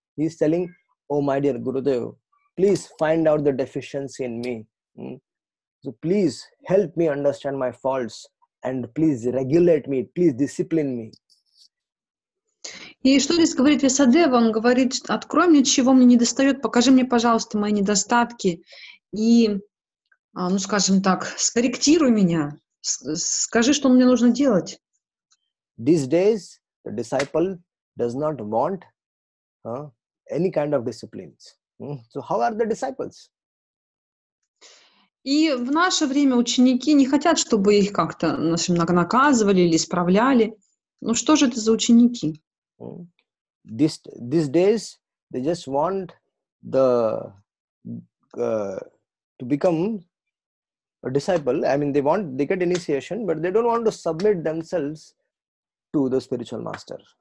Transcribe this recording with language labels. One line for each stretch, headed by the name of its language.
English: He is telling, oh my dear Gurudev, please find out the deficiency in me. So please help me understand my faults and please regulate me, please discipline me.
Russian: И что здесь говорит Вьясадева? Он говорит, открой мне, чего мне недостает, покажи мне, пожалуйста, мои недостатки и, скажем так, скорректируй меня, скажи, что мне нужно делать.
English: These days, the disciple does not want any kind of disciplines. So how are the disciples?
Russian: И в наше время ученики не хотят, чтобы их как-то наказывали или исправляли. Ну что же это за ученики?
English: these days they just want to become a disciple. I mean, they get initiation, but they don't want to submit themselves to the spiritual master.